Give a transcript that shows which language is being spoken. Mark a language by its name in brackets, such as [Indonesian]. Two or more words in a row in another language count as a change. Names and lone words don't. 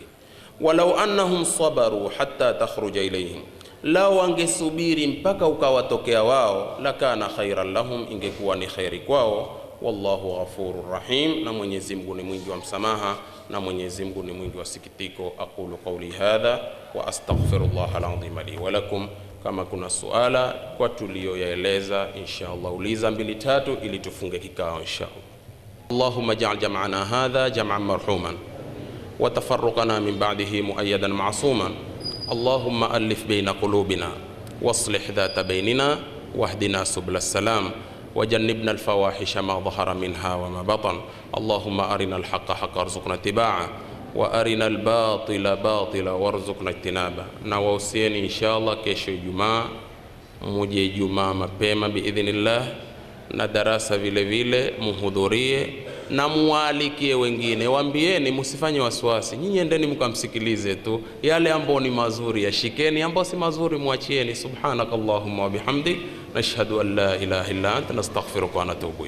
[Arabic] ولو أنهم صبروا حتى تخرج إليهم, [Swahili] lao wangesubiri mpaka ukawatokea wao. [Arabic] لكان خيرا لهم, [Swahili] ingekuwa ni khairi kwao. [Arabic] والله غفور رحيم, [Swahili] na Mwenyezi Mungu ni mwingi wa msamaha, na Mwenyezi Mungu ni mwingi wa sikitiko. [Arabic] أقول قولي هذا وأستغفر الله العظيم لي ولكم. [Swahili] Kama kuna suala kwa tuliyoyaeleza, inshallah uliza 2-3 ili tufunge kikao inshallah. [Arabic] اللهم اجعل جمعنا هذا جمعا مرحوما وتفرقنا من بعده تفرقا معصوما. اللهم ألف بين قلوبنا وأصلح ذات بيننا واهدنا سبل السلام وجنبنا الفواحش ما ظهر منها وما بطن. اللهم أرنا الحق حقا وارزقنا اتباعه وأرنا الباطل باطلا وارزقنا اجتنابه. [Swahili] Na wausieni inshallah kesho Ijumaa muje Ijumaa mapema biidhnillah, na darasa vile vile muhudhurie na mualikie wengine. Waambieni, msifanye wasiwasi, nyinyi endeni mkamsikilize tu, yale ambayo ni mazuri yashikeni, ambayo si mazuri muachieni. [Arabic] سبحانك اللهم وبحمدك نشهد أن لا إله إلا أنت نستغفرك ونتوب إليك.